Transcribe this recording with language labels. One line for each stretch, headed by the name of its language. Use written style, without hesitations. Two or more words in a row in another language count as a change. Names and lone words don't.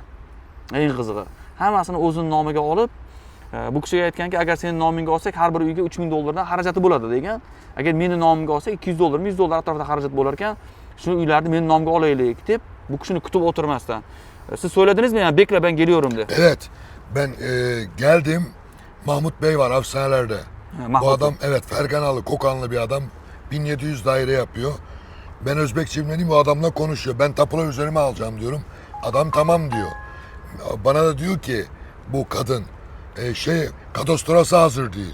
Uzbek: Eng qizig'i, hammasini o'zining nomiga olib, bu kishiga aytganki, agar sening nomingga olsak, har bir uyga 3000 dollardan xarajati bo'ladi degan. Agar meni nomimga olsak, 200 dollar, 100 dollar atrofida xarajat bo'lar ekan, shu uylarni mening nomimga olaylik deb bu kishini kutib o'tirmasdan.
Turkish: Siz söyledinizmi yani, bekle ben geliyorum de. Evet, ben geldim. Mahmut Bey var hapishanelerde. Bu adam evet Ferganalı, Kokanlı bir adam. 1700 daire yapıyor. Ben Özbekçe bilmediğim, bu adamla konuşuyor. Ben tapula üzerime alacağım diyorum. Adam tamam diyor. Bana da diyor ki bu kadın kadastrosu hazır değil.